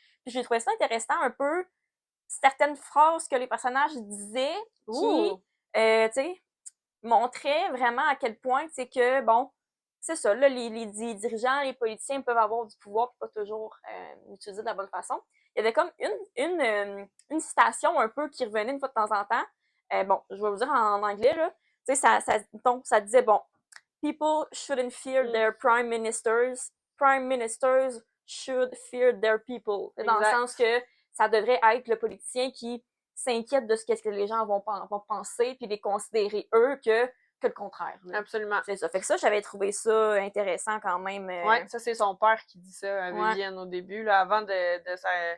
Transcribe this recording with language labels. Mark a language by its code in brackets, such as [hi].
[fr] Puis j'ai trouvé ça intéressant un peu, certaines phrases que les personnages disaient qui, tu sais, montraient vraiment à quel point, c'est que, bon, c'est ça, là, les dirigeants, les politiciens peuvent avoir du pouvoir et pas toujours l'utiliser de la bonne façon. Il y avait comme une citation un peu qui revenait une fois de temps en temps. Bon, je vais vous dire en anglais, là. Tu sais, ça disait, bon, [en] people shouldn't fear their prime ministers. Prime ministers should fear their people. [fr] Dans le sens que ça devrait être le politicien qui s'inquiète de ce que les gens vont penser puis les considérer eux que le contraire. Là. Absolument. C'est ça. Fait que ça, j'avais trouvé ça intéressant quand même. Ouais, ça, c'est son père qui dit ça à Vivienne au début, là, avant de sa...